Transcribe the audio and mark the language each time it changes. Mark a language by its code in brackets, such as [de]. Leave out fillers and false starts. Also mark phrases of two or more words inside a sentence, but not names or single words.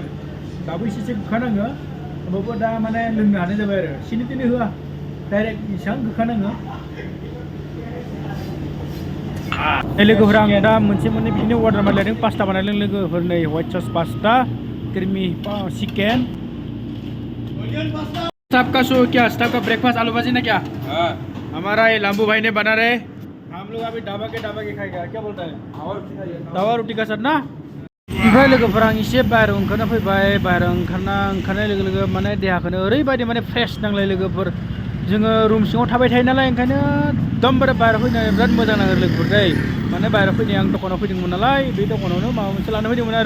[brx] दाबो एसे गोखा नाङो, होमबाबो दा माने लोंनो हानाय जाबाय आरो। सिनि तिनि होआ, डाइरेक्ट बेसेबां गोखा नाङो। लोगोफोर, आं दा मोनसे मोननै बिदिनो अर्डार मारिलायदों, पास्ता बानायदों लोगोफोर। [en] नै white sauce pasta, creamy chicken. [hi] सबका शो क्या, सबका ब्रेकफास्ट आलू भाजी ना क्या? हमारा ये लांबू भाई ने बना रहे, हम लोग अभी ढाबा के खाएगा। क्या बोलता है? तावा रोटी का साथ ना। [brx] ओमफ्राय लोगोफोर, आं एसे बाहेरायाव ओंखारना फैबाय। बाहेरायाव ओंखारनाय लोगो लोगो माने देहाखौनो ओरैबायदि माने फ्रेश नांलाय लोगोफोर। जोङो रुम सिङाव थाबाय थायो नालाय ओंखायनो एकदमबारे बाहेरायाव फैनानै बिराद मोजां नाङो लोगोफोर दै। माने बाहेरायाव फैनाय, आं दखानाव फैदोंमोन नालाय, बे दखानावनो माबा मोनसे लानो फैदोंमोन आरो।